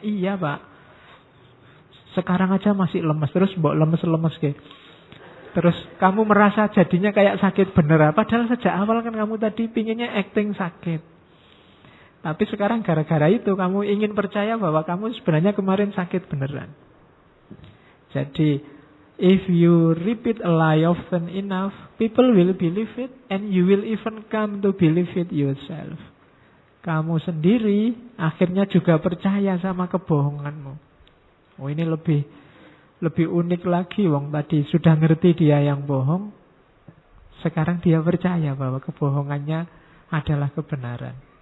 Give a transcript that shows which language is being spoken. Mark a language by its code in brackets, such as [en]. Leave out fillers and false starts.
[id] Iya Pak. Sekarang aja masih lemes. Terus mbok lemes-lemes ke. Terus kamu merasa jadinya kayak sakit beneran. Padahal sejak awal kan kamu tadi pinginnya acting sakit. Tapi sekarang gara-gara itu kamu ingin percaya bahwa kamu sebenarnya kemarin sakit beneran. [en] Jadi, if you repeat a lie often enough, people will believe it and you will even come to believe it yourself. [id] Kamu sendiri akhirnya juga percaya sama kebohonganmu. Oh, ini lebih unik lagi. Wong tadi sudah ngerti dia yang bohong. Sekarang dia percaya bahwa kebohongannya adalah kebenaran.